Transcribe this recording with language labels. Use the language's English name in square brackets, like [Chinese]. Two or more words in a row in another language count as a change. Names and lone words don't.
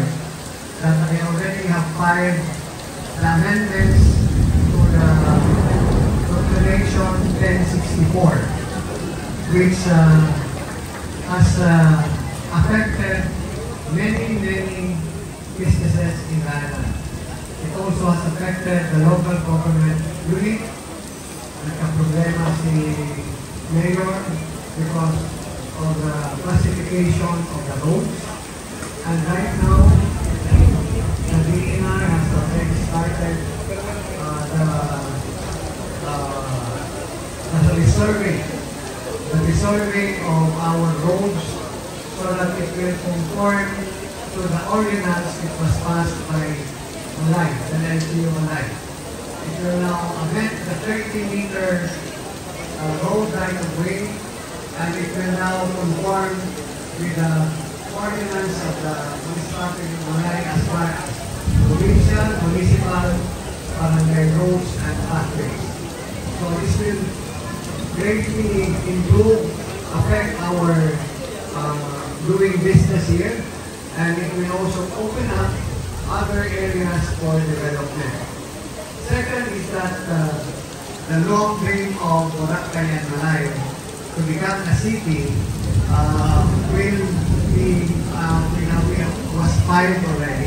[English] That I already have filed the amendments to the Proclamation 1064, which has affected many businesses in Canada. It also has affected the local government unit. [Filipino] Nagka-problema si Mayor [English] because of the classification of the roads. And right now, the DNR has already started the resurvey of our roads so that it will conform to the ordinance which was passed by Malay, the LGU Malay. It will now amend the 30-meter road right of way, and it will now conform with the ordinance of the municipality of Malay as far as provincial, municipal, barangay roads and pathways. So this will greatly affect our doing business here, and it will also open up other areas for development. Second is that the long dream of Boracay and Malay to become a city was filed already.